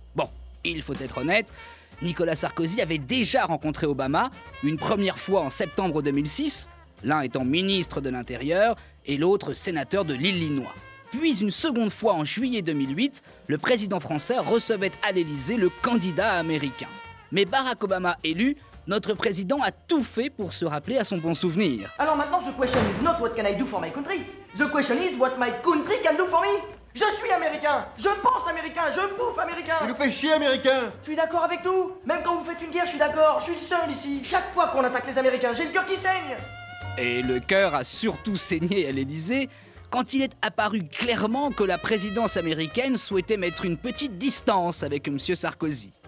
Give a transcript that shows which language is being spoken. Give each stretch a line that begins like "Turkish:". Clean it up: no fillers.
French: Bon, il faut être honnête, Nicolas Sarkozy avait déjà rencontré Obama, une première fois en septembre 2006, l'un étant ministre de l'Intérieur et l'autre sénateur de l'Illinois. Puis une seconde fois en juillet 2008, le président français recevait à l'Élysée le candidat américain. Mais Barack Obama élu, notre président a tout fait pour se rappeler à son bon souvenir. Alors maintenant,
English: the question is not what can I do for my country. The question is what my country can do for me.
French: Je suis américain, je pense américain, je bouffe américain. Il nous fait chier, américain. Je suis d'accord avec tout. Même quand vous faites une guerre, je suis d'accord. Je suis seul ici. Chaque fois qu'on attaque les Américains, j'ai le cœur qui saigne. Et le cœur a surtout saigné à l'Élysée quand il est apparu clairement que la présidence américaine souhaitait mettre une petite distance avec M. Sarkozy.